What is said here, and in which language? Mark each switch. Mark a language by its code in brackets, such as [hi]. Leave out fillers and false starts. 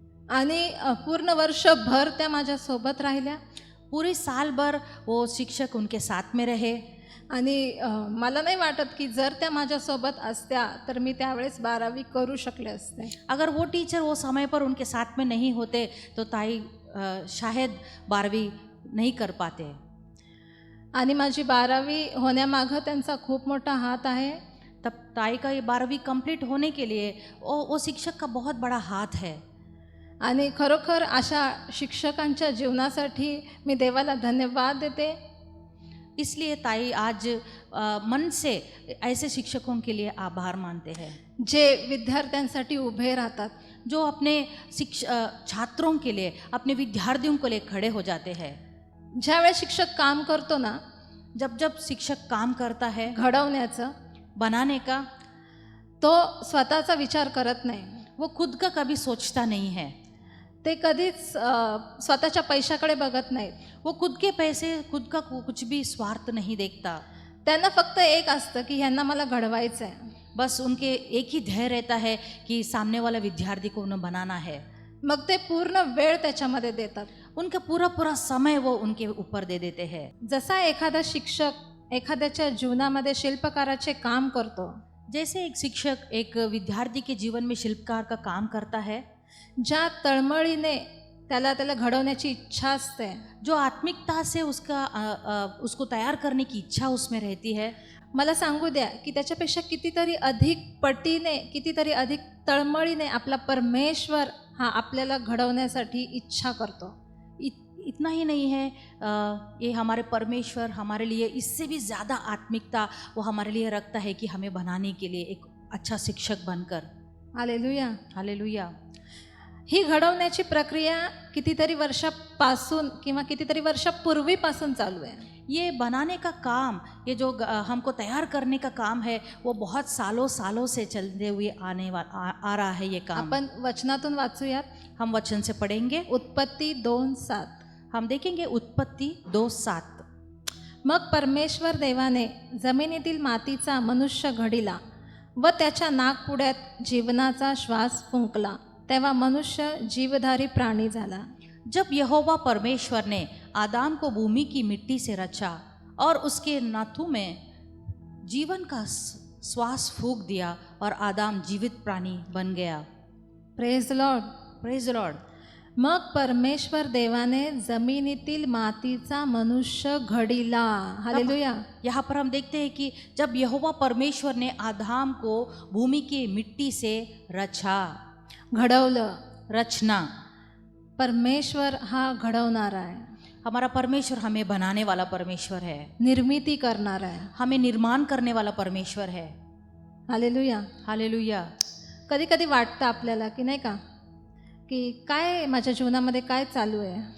[mr] आणि पूर्ण वर्षभर त्या माझ्यासोबत राहिल्या. [hi] पूरे साल भर वो शिक्षक उनके साथ में रहे. [mr] आणि मला नाही वाटत की जर त्या माझ्यासोबत असत्या तर मी त्यावेळेस 12वी करू शकले असते. [hi] अगर वो टीचर वो समय पर उनके साथ में नहीं होते तो ताई शायद 12वीं नहीं कर पाते. [mr] आणि माझी 12वी होण्यामागं त्यांचा खूप मोठा हात आहे. [hi] तब ताई का ये 12वीं कंप्लीट होने के लिए वो शिक्षक का बहुत बड़ा हाथ है. [mr] आणि खरोखर अशा शिक्षकांच्या जीवनासाठी मी देवाला धन्यवाद देते. [hi] इसलिए ताई आज मन से ऐसे शिक्षकों के लिए आभार मानते हैं [mr] जे विद्यार्थ्यांसाठी उभे राहतात, [hi] जो अपने छात्रों के लिए, अपने विद्यार्थियों के लिए खड़े हो जाते हैं. [mr] ज्यावेळेस शिक्षक काम करतो ना, [hi] जब शिक्षक काम करता है [mr] घडवण्याचं, [hi] बनाने का, [mr] तो स्वतःचा विचार करत नाही. [hi] वो खुद का कभी सोचता नहीं है. [mr] ते कधीच स्वतःच्या पैशाकडे बघत नाहीत. [hi] वो खुद के पैसे, खुद का कुछ भी स्वार्थ नहीं देखता. [mr] त्यांना फक्त एक असतं की ह्यांना मला घडवायचं आहे. [hi] बस उनके एक ही ध्येय रहता है कि सामने वाला विद्यार्थी को उन्हें बनाना है. [mr] मग ते पूर्ण वेळ त्याच्यामध्ये देतात. [hi] उनका पूरा समय वो उनके ऊपर दे देते हैं. [mr] जसा एखादा शिक्षक एखाद्याच्या जीवनामध्ये शिल्पकाराचे काम करतो, [hi] जैसे एक शिक्षक एक विद्यार्थी के जीवन में शिल्पकार का काम करता है, [mr] ज्या तळमळीने त्याला घडवण्याची इच्छा असते, [hi] जो आत्मिकता से उसको तैयार करने की इच्छा उसमें रहती है, [mr] मला सांगू द्या की त्याच्यापेक्षा कितीतरी अधिक पटीने, कितीतरी अधिक तळमळीने आपला परमेश्वर हा आपल्याला घडवण्यासाठी इच्छा करतो. [hi] इतना ही नहीं है, ये हमारे परमेश्वर हमारे लिए इससे भी ज़्यादा आत्मिकता वो हमारे लिए रखता है कि हमें बनाने के लिए एक अच्छा शिक्षक बनकर. हालेलुया. हालेलुया. [mr] ही घडवण्याची प्रक्रिया कितीतरी वर्षापासून किंवा कितीतरी वर्षापूर्वीपासून चालू आहे. [hi] ये बनाने का काम, ये जो हमको तैयार करने का काम है, वो बहुत सालों सालों से चलते हुए आ रहा है ये काम. [mr] आपण वचनातून वाचूयात. [hi] हम वचन से पढ़ेंगे. [mr] उत्पत्ती 2:7. [hi] हम देखेंगे उत्पत्ति 2:7. [mr] मग परमेश्वर देवाने जमिनीतील मातीचा मनुष्य घडिला व त्याच्या नाकपुड्यात जीवनाचा श्वास फुंकला, तेव्हा मनुष्य जीवधारी प्राणी झाला. [hi] जब यहोवा परमेश्वर ने आदाम को भूमि की मिट्टी से रचा और उसके नाथों में जीवन का श्वास फूंक दिया और आदाम जीवित प्राणी बन गया. [en] Praise Lord. Praise Lord. [mr] मग परमेश्वर देवाने जमिनीतील मातीचा मनुष्य घडिला. हालेलुया. [hi] यहाँ पर हम देखते हैं कि जब यहोवा परमेश्वर ने आदाम को भूमि की मिट्टी से रचा, [mr] घडवलं. [hi] रचना. [mr] परमेश्वर हा घडवणारा आहे. [hi] हमारा परमेश्वर हमें बनाने वाला परमेश्वर है, [mr] निर्मिती करणारा आहे. [hi] हमें निर्माण करने वाला परमेश्वर है. हालेलुया. हालेलुया. [mr] कधी कधी वाटतं आपल्याला की नाही का, की काय माझ्या जीवनामध्ये काय चालू आहे,